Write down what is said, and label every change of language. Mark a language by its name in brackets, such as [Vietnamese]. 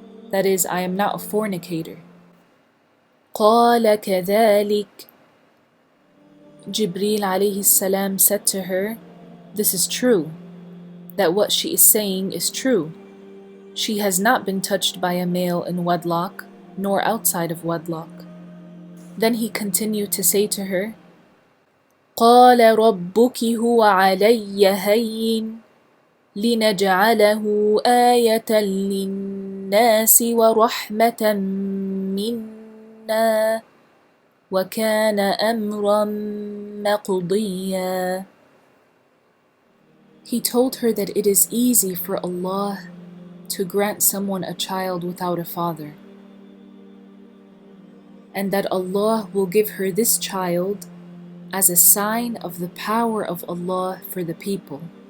[English] That is, I am not a fornicator. [Arabic] قال كذلك. [English] Jibreel alayhi salam said to her, this is true, that what she is saying is true. She has not been touched by a male in wedlock, nor outside of wedlock. Then he continued to say to her, [Arabic] قال ربك هو علي هين لنجعله آية للناس ورحمة منا وكان أمرا مقضيا. [English] He told her that it is easy for Allah to grant someone a child without a father, and that Allah will give her this child as a sign of the power of Allah for the people.